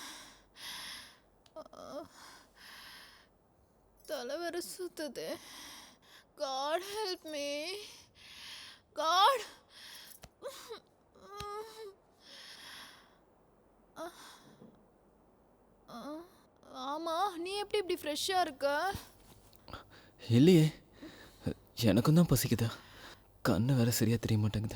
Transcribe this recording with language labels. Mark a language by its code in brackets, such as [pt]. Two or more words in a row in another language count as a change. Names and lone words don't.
[ta] தலை வேற சுத்துது. [en] God help me. God. [ta] ஆமா, நீ எப்படி இப்படி ஃப்ரெஷ்ஷா இருக்க? இல்லையே, எனக்கும் தான் பசிக்குதா. கண்ணு வேற சரியா தெரிய மாட்டேங்குது.